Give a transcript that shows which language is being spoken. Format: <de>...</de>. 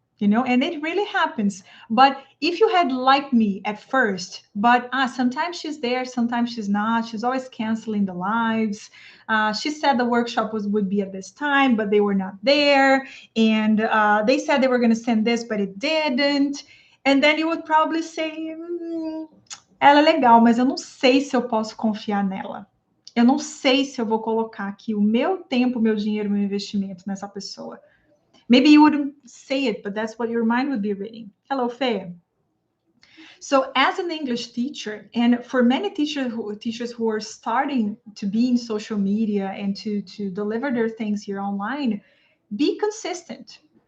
<en>And it really happens. But if you had liked me at first, but sometimes she's there, sometimes she's not. She's always canceling the lives. She said the workshop would be at this time, but they were not there. And they said they were going to send this, but it didn't. And then you would probably say,</en> <pt>ela é legal, mas eu não sei se eu posso confiar nela. Eu não sei se eu vou colocar aqui o meu tempo, meu dinheiro, meu investimento nessa pessoa.</pt> <en>Maybe you wouldn't say it, but that's what your mind would be reading. Hello, Faye. So as an English teacher, and for many teachers who are starting to be in social media and to deliver their things here online, be consistent.</en>